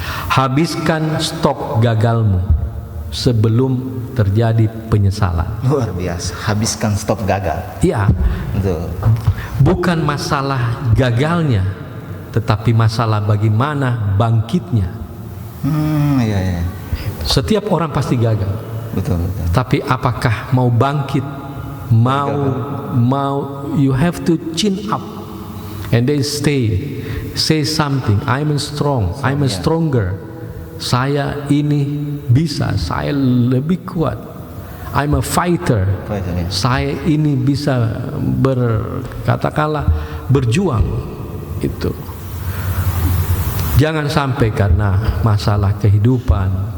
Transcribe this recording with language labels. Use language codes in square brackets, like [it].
[id] habiskan stok gagalmu sebelum terjadi penyesalan. Luar biasa. Habiskan stok gagal. Iya, Betul. bukan masalah gagalnya, tetapi masalah bagaimana bangkitnya. Iya. Setiap orang pasti gagal, Betul. tapi apakah mau bangkit, mau [en] you have to chin up and then say something. I'm strong, I'm stronger. [id] Saya ini bisa, saya lebih kuat. [en] I'm a fighter. [id] Saya ini bisa katakanlah berjuang. Itu. Jangan sampai karena masalah kehidupan.